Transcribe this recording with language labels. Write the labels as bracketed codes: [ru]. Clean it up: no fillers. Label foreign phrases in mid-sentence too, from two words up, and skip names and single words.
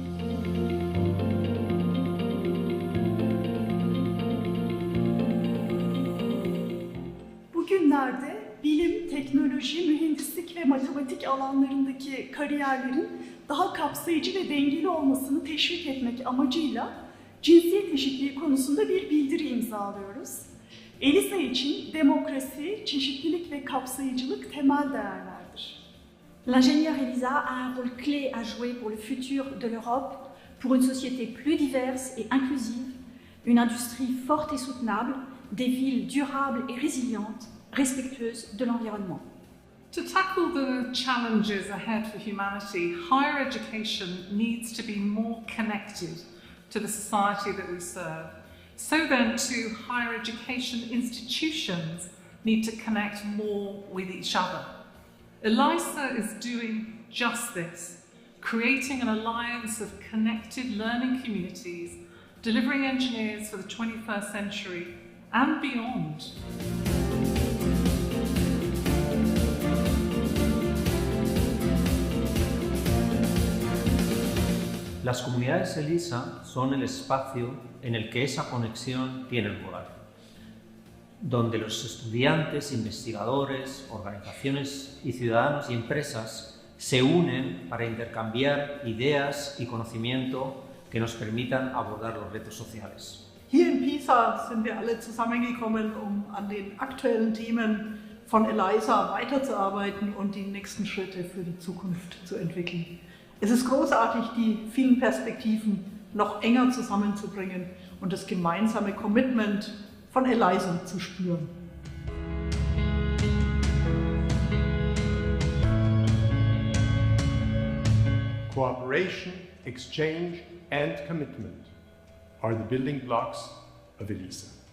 [tr] Bugünlerde bilim, teknoloji, mühendislik ve matematik alanlarındaki kariyerlerin daha kapsayıcı ve dengeli olmasını teşvik etmek amacıyla cinsiyet eşitliği konusunda bir bildiri imzalıyoruz. EELISA için demokrasi, çeşitlilik ve kapsayıcılık temel değerlerdir. [fr] L'ingénieur EELISA a un rôle clé à jouer pour le futur de l'Europe, pour une société plus diverse et inclusive, une industrie forte et soutenable, des villes durables et résilientes, respectueuses de l'environnement. [en] To tackle the challenges ahead for humanity, higher education needs to be more connected to the society that we serve. So then, too, higher education institutions need to connect more with each other. EELISA is doing just this, creating an alliance of connected learning communities, delivering engineers for the 21st century and beyond. [es] Las comunidades EELISA son el espacio en el que esa conexión tiene lugar, donde los estudiantes, investigadores, organizaciones y ciudadanos y empresas se unen para intercambiar ideas y conocimiento que nos permitan abordar los retos sociales. [de] Hier in Pisa sind wir alle zusammengekommen, an den aktuellen Themen von EELISA weiterzuarbeiten und die nächsten Schritte für die Zukunft zu entwickeln. Es ist großartig, die vielen Perspektiven noch enger zusammenzubringen und das gemeinsame Commitment von EELISA zu spüren. [en] Cooperation, exchange and commitment are the building blocks of EELISA.